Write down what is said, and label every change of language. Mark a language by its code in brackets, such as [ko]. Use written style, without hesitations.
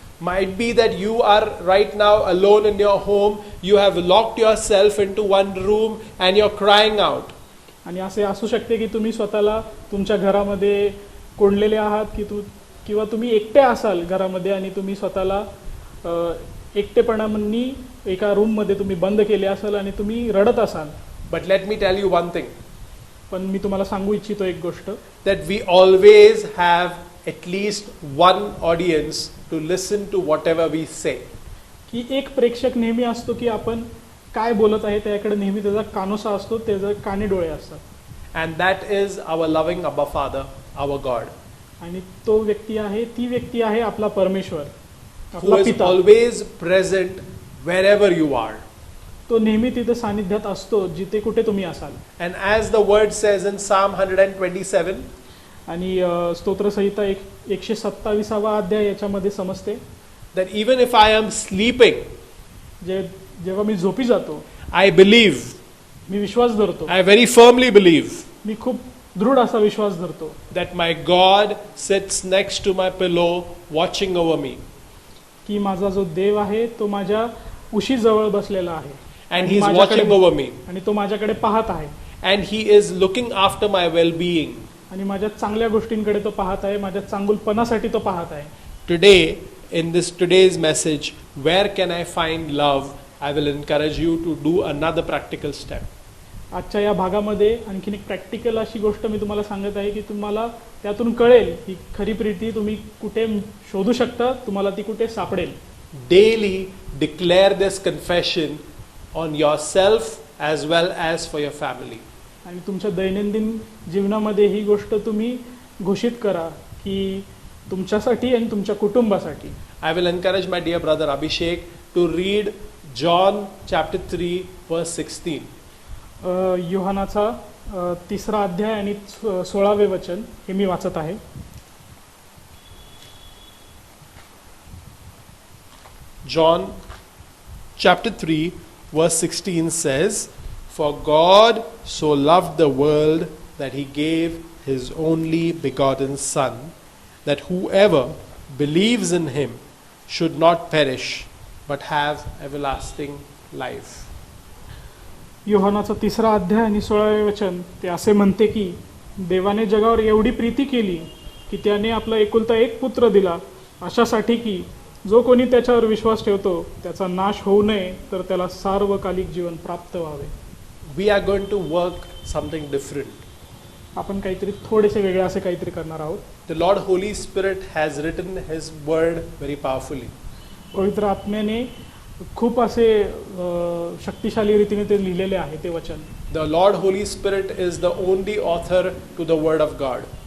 [en] Might be that you are right now alone in your home, you have locked yourself into one room and you're crying out. [mr] आणि असे असू शकते की तुम्ही स्वतःला तुमच्या घरामध्ये कोंडलेले आहात किंवा तुम्ही एकटे असाल घरामध्ये आणि तुम्ही स्वतःला एकटेपणाने एका रूममध्ये तुम्ही बंद केले असाल आणि तुम्ही रडत असाल. [en] But let me tell you one thing. [mr] पण मी तुम्हाला सांगू इच्छितो एक गोष्ट, [en] that we always have at least one audience to listen to whatever we say. [mr] की एक प्रेक्षक नेहमी असतो की आपण काय बोलत आहे त्याकडे नेहमी त्याचा कानोसा असतो, त्याचे काने डोळे असतात. [en] And that is our loving Abba Father, our God, [mr] आणि तो व्यक्ती आहे, ती व्यक्ती आहे आपला परमेश्वर, [en] who [mr] आपला [en] is [mr] पिता. [en] always present wherever you are. [mr] तो नेहमी तिथे सानिध्यात असतो जिथे कुठे तुम्ही असाल. [en] And as the word says in Psalm 127, [mr] आणि स्तोत्रसंहिता 127वा अध्याय याच्यामध्ये समजते, [en] that even if I am sleeping, [mr] जेव्हा मी झोपी जातो, [en] I believe, [mr] मी विश्वास धरतो, [en] I very firmly believe, [mr] मी खूप दृढ असा विश्वास धरतो [en] that my God sits next to my pillow watching over me. [mr] की माझा जो देव आहे तो माझ्या उशी जवळ बसलेला आहे. [en] And he's watching over me. [mr] आणि तो माझ्याकडे पाहत आहे. [en] And he is looking after my well-being. [mr] आणि माझ्या चांगल्या गोष्टींकडे तो पाहत आहे, माझ्या चांगुलपणासाठी तो पाहत आहे. [en] Today, in this today's message, where can I find love? I will encourage you to do another practical step. [mr] आजच्या या भागामध्ये आणखीन एक प्रॅक्टिकल अशी गोष्ट मी तुम्हाला सांगत आहे की तुम्हाला त्यातून कळेल की खरी प्रीती तुम्ही कुठे शोधू शकता, तुम्हाला ती कुठे सापडेल. [en] daily declare this confession on yourself as well as for your family. [mr] आणि तुमच्या दैनंदिन जीवनामध्ये ही गोष्ट तुम्ही घोषित करा की तुमच्यासाठी आणि तुमच्या कुटुंबासाठी. [en] I will encourage my dear brother Abhishek to read John chapter 3 verse 16. [mr] योहानाचा 3रा अध्याय आणि 16वे वचन हे मी वाचत आहे. [en] John chapter 3 verse 16 says, "For God so loved the world that he gave his only begotten Son, that whoever believes in him should not perish but have everlasting life." [mr] योहानाचा 3रा अध्याय आणि 16वे वचन ते असे म्हणते की देवाने जगावर एवढी प्रीती केली की त्याने आपला एकुलता एक पुत्र दिला, अशासाठी की जो कोणी त्याच्यावर विश्वास ठेवतो त्याचा नाश होऊ नये तर त्याला सार्वकालिक जीवन प्राप्त व्हावे. [en] We are going to work something different. [mr] आपण काहीतरी थोडेसे वेगळे असे काहीतरी करणार आहोत. [en] The Lord Holy Spirit has written his word very powerfully. [mr] पवित्र आत्म्याने खूप असे शक्तिशाली रीतीने ते लिहिलेले आहे ते वचन. [en] The Lord Holy Spirit is the only author to the word of God.